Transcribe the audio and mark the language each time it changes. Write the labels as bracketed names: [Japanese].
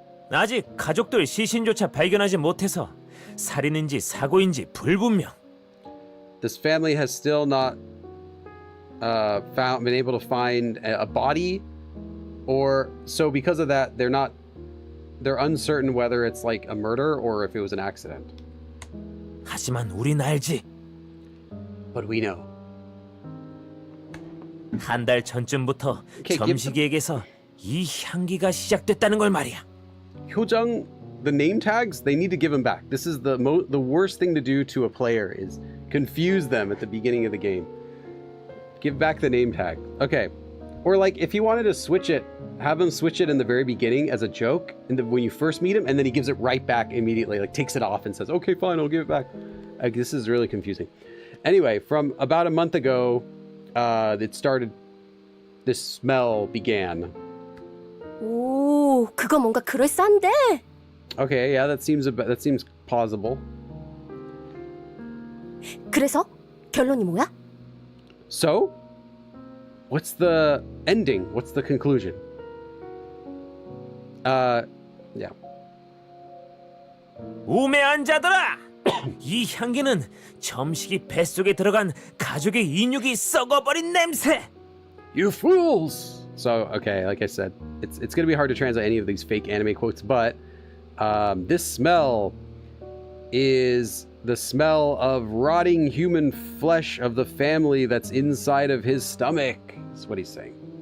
[Korean] 아직 가족들 시신조차 발견하지 못해서 살인인지 사고인지 불분명. [English] This family has still not been able to find a body, or so because of that, they're uncertain whether it's like a murder or if it was an accident. [Korean] 하지만 우린 알지. [English] But we know. [Korean] 한 달 전쯤부터 [English] Okay, [Korean] 점식이에게서 이 향기가 시작됐다는 걸 말이야. [English] Hyojung, the name tags, they need to give them back. This is the worst thing to do to a player is confuse them at the beginning of the game. Give back the name tag. Okay. Or like if you wanted to switch it, have him switch it in the very beginning as a joke, and when you first meet him, and then he gives it right back immediately, like takes it off and says, "Okay, fine, I'll give it back." Like, this is really confusing. Anyway, from about a month ago, it started. This smell began. [Korean] 오, 그거 뭔가 그럴싸한데? [English] Okay, yeah, that seems plausible. [Korean] 그래서 결론이 뭐야? [English] So, what's the ending? What's the conclusion? Yeah. [Korean] 우매한 자들아! 이 향기는 점식이 뱃속에 들어간 가족의 인육이 썩어버린 냄새! [English] You fools! So, okay, like I said, it's gonna be hard to translate any of these fake anime quotes, but this smell is the smell of rotting human flesh of the family that's inside of his stomach. That's what he's saying.